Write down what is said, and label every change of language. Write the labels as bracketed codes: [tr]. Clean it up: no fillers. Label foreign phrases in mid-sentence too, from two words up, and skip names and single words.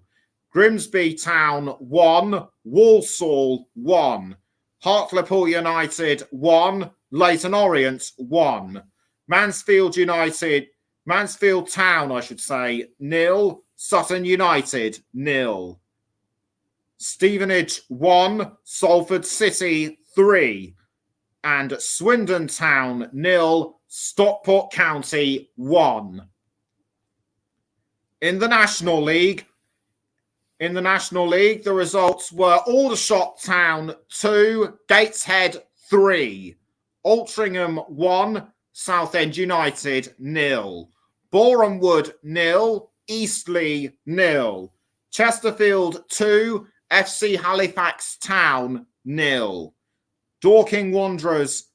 [en] Grimsby Town 1, Walsall 1. Hartlepool United 1, Leyton Orient 1. Mansfield Town 0, Sutton United 0. Stevenage 1, Salford City 3. And Swindon Town 0, Stockport County 1. In the National League, the results were Aldershot Town 2, Gateshead 3, Altrincham 1, Southend United 0, Boreham Wood 0, Eastleigh 0, Chesterfield 2, FC Halifax Town 0, Dorking Wanderers